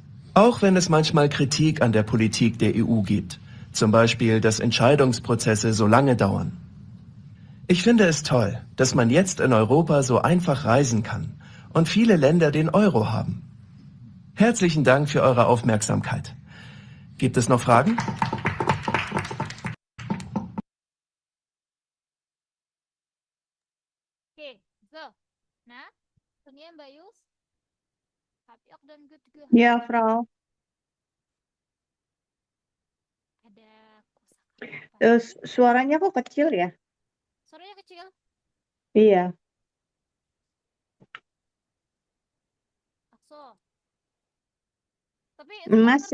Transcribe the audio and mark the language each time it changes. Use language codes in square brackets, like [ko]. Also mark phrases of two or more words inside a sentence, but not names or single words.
[de] Auch wenn es manchmal Kritik an der Politik der EU gibt, zum Beispiel, dass Entscheidungsprozesse so lange dauern. Ich finde es toll, dass man jetzt in Europa so einfach reisen kann und viele Länder den Euro haben. Herzlichen Dank für eure Aufmerksamkeit. Gibt es noch Fragen? [id] Oke, so. Nah, Sonia Mbak Yus, Happy ook dan [en] good to go. [de] Ja, Frau. [id] Ada kosakata. Suaranya kok kecil ya? Suaranya kecil. Iya. Akso. Tapi itu kedengeran tadi.